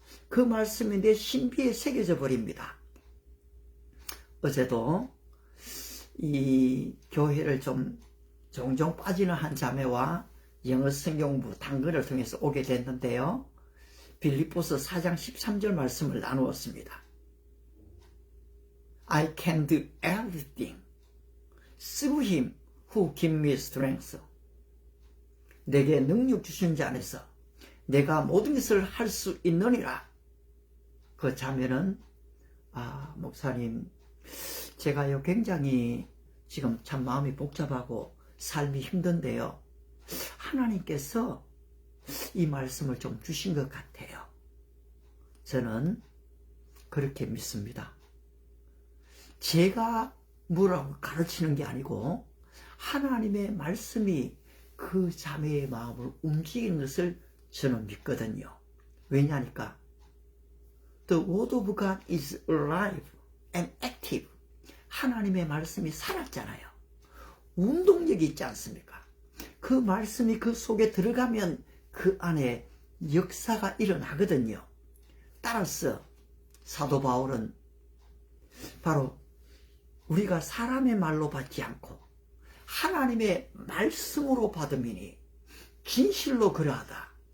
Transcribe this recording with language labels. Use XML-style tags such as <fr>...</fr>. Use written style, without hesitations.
<ko>그 말씀이 내 신비에 새겨져 버립니다. 어제도 이 교회를 좀 종종 빠지는 한 자매와 영어 성경부 당근을 통해서 오게 됐는데요. 빌립보서 4장 13절 말씀을 나누었습니다.</ko> <en>I can do everything through him who gives me strength.</en> <ko>내게 능력 주신 자 안에서 내가 모든 것을 할 수 있느니라. 그 자매는 목사님, 제가요 굉장히 지금 참 마음이 복잡하고 삶이 힘든데요, 하나님께서 이 말씀을 좀 주신 것 같아요. 저는 그렇게 믿습니다. 제가 뭐라고 가르치는 게 아니고 하나님의 말씀이 그 자매의 마음을 움직이는 것을 저는 믿거든요. 왜냐하니까</ko> <en>The word of God is alive and active.</en> <ko>하나님의 말씀이 살았잖아요. 운동력이 있지 않습니까? 그 말씀이 그 속에 들어가면 그 안에 역사가 일어나거든요. 따라서 사도 바울은 바로 우리가 사람의 말로 받지 않고 하나님의 말씀으로 받음이니 진실로 그러하다.</ko>